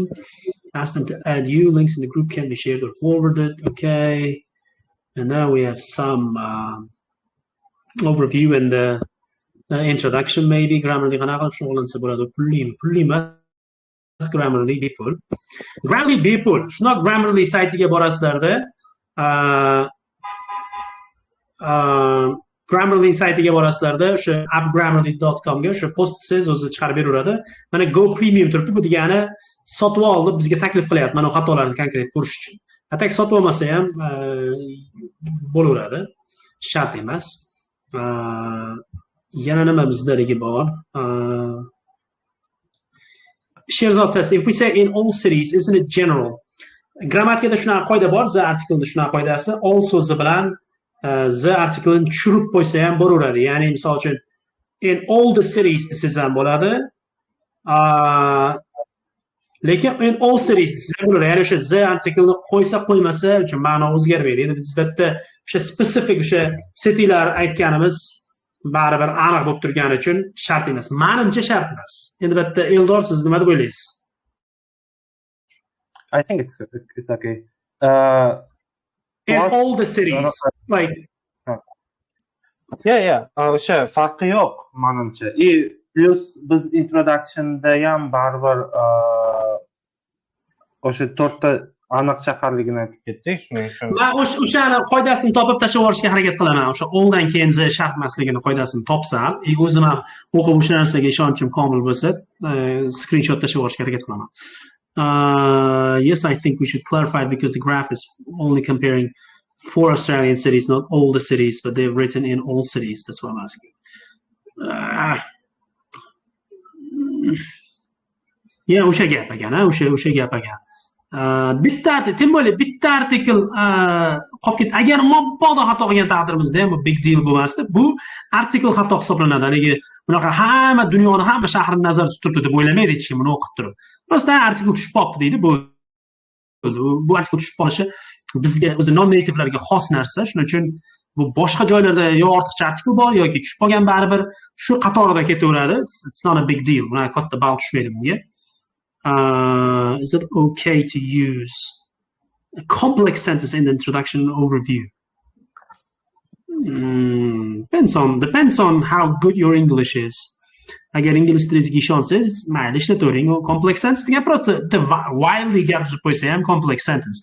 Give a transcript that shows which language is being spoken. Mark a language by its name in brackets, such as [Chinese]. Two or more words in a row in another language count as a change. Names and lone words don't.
[English] Ask them to add you. Links in the group can be shared or forwarded. Okay. And now we have some overview and the introduction maybe. Grammarly Grammarly people. Grammarly people. [Uzbek] Shundoq Grammarly saytiga borasizlarda Grammarly saytiga borasizlarda o'sha appgrammarly.com ga o'sha post qilsangiz o'zi chiqarib beraveradi. Mana Go Premium turibdi. Bu degani sotib olib bizga taklif qilyapti mana xatolarni konkret ko'rish uchun. Atak sotib olmasa ham bo'laveradi. Shart emas. Yana nima bizdaligi bor? [English] Sherzod says, if we say in all cities, isn't it general? [Uzbek] Grammatikada shunaqa qoida bor, [English] the article [Uzbek] shunaqa qoidasi, all so'zi bilan [English] the article [Uzbek] tushirib qo'ysa ham bo'laveradi. Ya'ni misol uchun [English] in all the cities [Uzbek] desangiz ham bo'ladi. [English] lekin all cities singular, [Uzbek] ya'ni o'sha the artikelni qo'ysa qo'ymasa uchun ma'no o'zgarmaydi. Endi biz bitta o'sha specific o'sha citylar aytganimiz baribir aniq bo'lib turgani uchun shart emas. Menimcha shart emas. Endi bitta Eldor, siz nima deb o'ylaysiz? [English] I think it's okay. In all the cities, like yeah, [Uzbek] o'sha farqi yo'q menimcha. Plus biz introductionda ham baribir o'sha 4 ta aniq shaharligini aytib ketdik, shuning uchun. Men o'shani qoidasini topib tashlab yuborishga harakat qilaman. O'sha alldan keyin shart emasligini qoidasini topsam, o'zim ham o'qib o'sha narsaga ishonchim komil bo'lsa, screenshot tashlab yuborishga harakat qilaman. [English] Yes, I think we should clarify because the graph is only comparing 4 Australian cities, not all the cities, but they've written in all cities. That's what I'm asking. Yeah, [Uzbek] o'sha gap ekan, o'sha gap ekan. [Russian] Tем более [Uzbek] bitta artikel qolib ketdi. Agar mabodo xato qilgan taqdirimizda ham bu [English] big deal [Uzbek] bo'lmasdi. Bu artikel xato hisoblanadi. Haligi bunaqa hamma dunyoni hamma shahrini nazarda tutibdi deb o'ylamaydi hech kim buni o'qib turib. Prosta artikel tushib qolibdi deydi. Bu artikel tushib qolishi bizga o'zi [English] non nativelarga [Uzbek] xos narsa. Shuning uchun bu boshqa joylarda yo ortiqcha artikel bor yoki tushib qolgan baribir shu qatorida ketaveradi. [English] It's not a big deal. [Uzbek] Buni katta ball tushmaydi bunga. [English] Is it okay to use a complex sentence in the introduction and overview? Depends on how good your English is. [Uzbek] Agar ingliz tilingizga ishonsangiz, mayli ishlatavering. [English] Complex sentence [Uzbek] degan просто wildly gapirib qo'ysa ham [English] complex sentence.